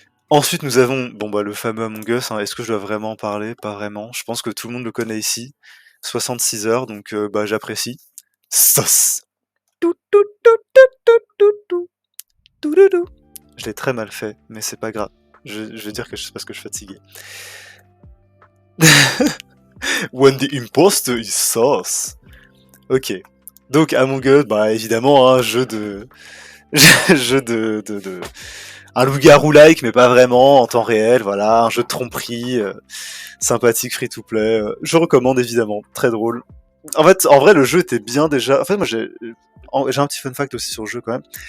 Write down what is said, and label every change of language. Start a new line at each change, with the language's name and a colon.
French: Ensuite, nous avons bon bah le fameux Among Us. Hein. Est-ce que je dois vraiment en parler? Pas vraiment. Je pense que tout le monde le connaît ici. 66 heures, donc bah j'apprécie. Sauce. Tout, tout, tout, tout, tout, tout, tout. Tout, tout, tout. Je l'ai très mal fait, mais c'est pas grave. Je vais dire que c'est parce que je suis fatigué.
English: When the imposter is sauce. Ok.
French: Donc Among Us, bah évidemment, un jeu de... jeu de... Un loup-garou-like, mais pas vraiment, en temps réel, voilà. Un jeu de tromperie, sympathique, free-to-play. Je recommande évidemment, très drôle. En fait, en vrai, le jeu était bien déjà. En fait, moi j'ai un petit fun fact aussi sur le jeu quand même.